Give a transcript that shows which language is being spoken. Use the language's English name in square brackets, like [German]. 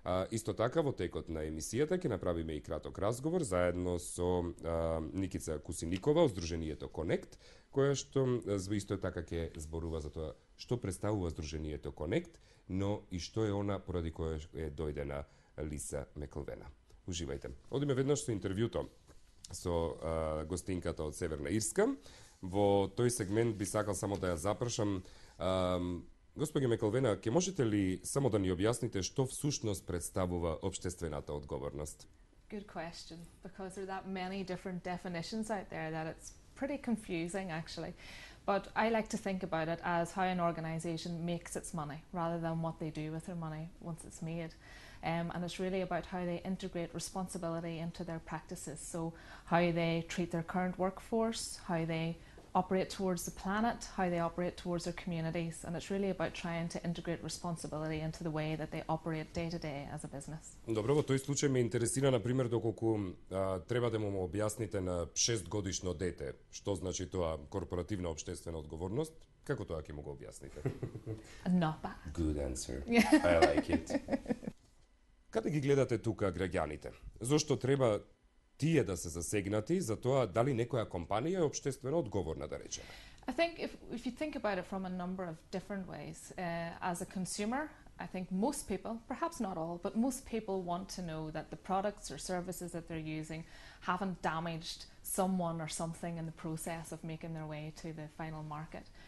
[Macedonian] Исто така, во текот на емисијата ќе направиме и краток разговор заедно со Никица Кусиникова од Здруженијето Конект, која што исто така ќе зборува за тоа што представува Здруженијето Конект, но и што е она поради која е дојдена Лиса Мекилвена. Уживајте. Одиме веднаш со интервјуто со гостинката од Северна Ирска. Во тој сегмент би сакал само да ја запрашам. Господи Мекилвена, ќе можете ли само да ни објасните што всушност представува општествената одговорност? [English] Good question, because there are that many different definitions out there that it's pretty confusing actually. But I like to think about it as how an organisation makes its money rather than what they do with their money once it's made. And it's really about how they integrate responsibility into their practices. So how they treat their current workforce, how they operate towards the planet, how they operate towards their communities, and it's really about trying to integrate responsibility into the way that they operate day to day as a business. [Macedonian] Добро, во тој случај ме интересира, например, доколку треба да му објасните на 6-годишно дете што значи тоа корпоративна општествена одговорност, како тоа ќе му го објасните? [English] Not bad. Good answer. I like it. [Macedonian] Каде ги гледате тука граѓаните? Зошто треба тие да се засегнати за тоа дали некоја компанија е општествено одговорна, да речеме? [English] I think if you think about it from a number of different ways, as a consumer, I think most people, perhaps not all, but most people want to know that the products or services that they're using haven't damaged someone or something in the process of making their way to the final market.